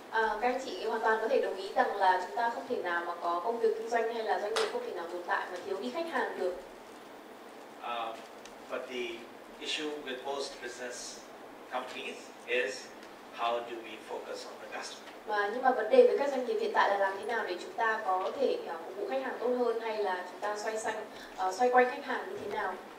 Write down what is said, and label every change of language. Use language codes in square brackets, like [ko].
[vi] Các anh chị hoàn toàn có thể đồng ý rằng là chúng ta không thể nào mà có công việc kinh doanh hay là doanh nghiệp không thể nào tồn tại mà thiếu đi khách hàng được. [en] But the issue with most business companies is how do we focus on the customer? [vi] Nhưng mà vấn đề với các doanh nghiệp hiện tại là làm thế nào để chúng ta có thể phục vụ khách hàng tốt hơn, hay là chúng ta xoay quanh khách hàng như thế nào?